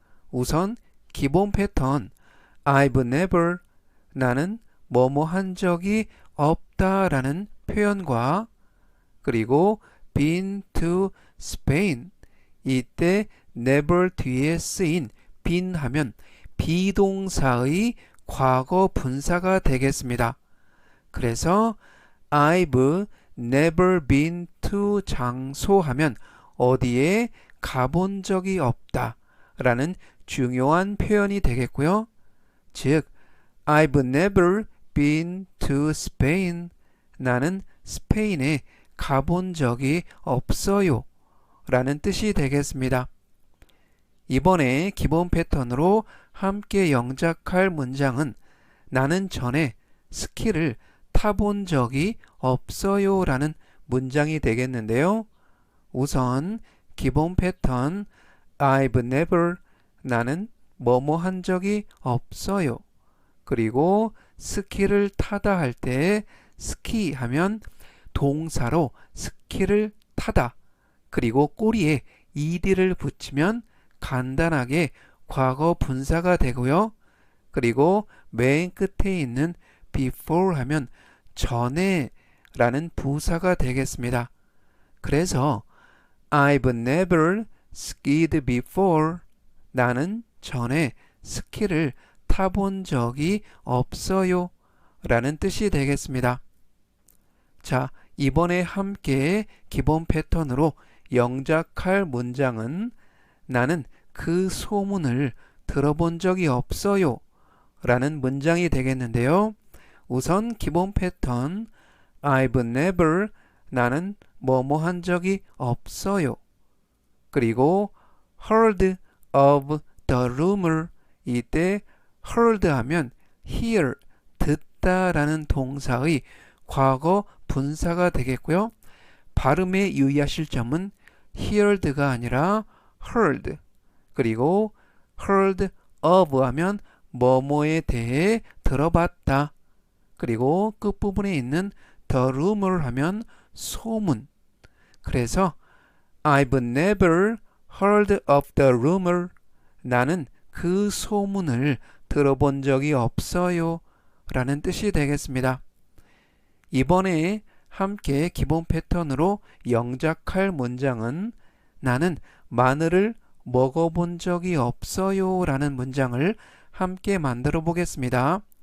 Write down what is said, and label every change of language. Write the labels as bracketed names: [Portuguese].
[Korean] 우선 기본 패턴 [English] I've never [Korean] 나는 뭐뭐 한 적이 없다 라는 표현과 그리고 [English] been to Spain [Korean] 이때 never 뒤에 쓰인 been 하면 비동사의 과거 분사가 되겠습니다. 그래서 [English] I've never been to [Korean] 장소 하면 어디에 가본 적이 없다 라는 중요한 표현이 되겠고요. [English] 즉, I've never been to Spain. [Korean] 나는 스페인에 가본 적이 없어요 라는 뜻이 되겠습니다. 이번에 기본 패턴으로 함께 영작할 문장은 나는 전에 스키를 타본 적이 없어요 라는 문장이 되겠는데요. 우선 기본 패턴 [English] I've never [Korean] 나는 뭐뭐 한 적이 없어요. 그리고 스키를 타다 할 때 스키 하면 동사로 스키를 타다 그리고 꼬리에 ed를 붙이면 간단하게 과거 분사가 되고요. 그리고 맨 끝에 있는 before 하면 전에 라는 부사가 되겠습니다. [English] 그래서 I've never skied before. [Korean] 나는 전에 스키를 타본 적이 없어요 라는 뜻이 되겠습니다. 자, 이번에 함께 기본 패턴으로 영작할 문장은 나는 그 소문을 들어본 적이 없어요 라는 문장이 되겠는데요. 우선 기본 패턴 [English] I've never [Korean] 나는 뭐뭐 한 적이 없어요. 그리고 [English] heard of the rumor [Korean] 이때 heard 하면 hear 듣다 라는 동사의 과거 분사가 되겠고요. 발음에 유의하실 점은 heard가 아니라 heard 그리고 heard of 하면 뭐뭐에 대해 들어봤다. 그리고 끝부분에 있는 the rumor 하면 소문. [English] 그래서 I've never heard of the rumor. [Korean] 나는 그 소문을 들어본 적이 없어요 라는 뜻이 되겠습니다. 이번에 함께 기본 패턴으로 영작할 문장은 나는 마늘을 먹어본 적이 없어요 라는 문장을 함께 만들어 보겠습니다.